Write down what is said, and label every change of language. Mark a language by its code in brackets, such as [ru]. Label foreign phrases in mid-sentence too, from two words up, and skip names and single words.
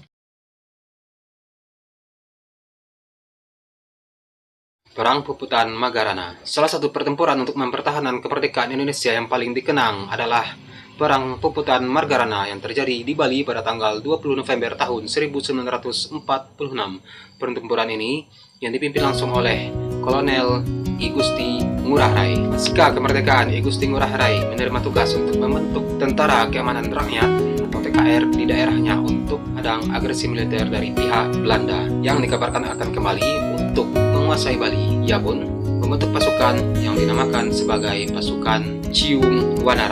[id] Perang Puputan Magarana. Salah satu pertempuran untuk mempertahankan kemerdekaan Indonesia yang paling dikenang adalah Perang Puputan Magarana yang terjadi di Bali pada tanggal 20 November tahun 1946. Pertempuran ini yang dipimpin langsung oleh Kolonel I Gusti Ngurah Rai. Pasca kemerdekaan, I Gusti Ngurah Rai menerima tugas untuk membentuk Tentara Keamanan Rakyat atau TKR di daerahnya untuk hadang agresi militer dari pihak Belanda yang dikabarkan akan kembali untuk menguasai Bali. Ia pun membentuk pasukan yang dinamakan sebagai pasukan Cium Wanara.